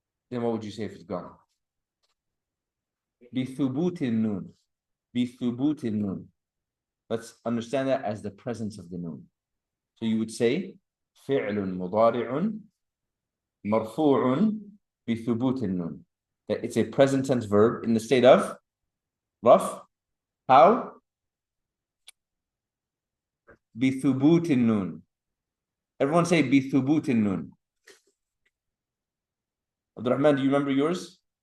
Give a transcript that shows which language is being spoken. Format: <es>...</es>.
<en>then what would you say if it's gone?</en> <ar>بِثُبُوتِ النُّونِ. بِثُبُوتِ النُّونِ.</ar> <en>Let's understand that as the presence of the noon. So you would say</en> <ar>فِعْلٌ مُضَارِعٌ مَرْفُوعٌ بِثُبُوتِ النُّونِ.</ar> <en>That it's a present tense verb in the state of raf. How?</en> <ar>بِثُبُوتِ النُّونِ.</ar> <en>Everyone say</en> <ar>بِثُبُوتِ النُّونِ.</ar> <en>Abdurrahman, do you remember yours?</en>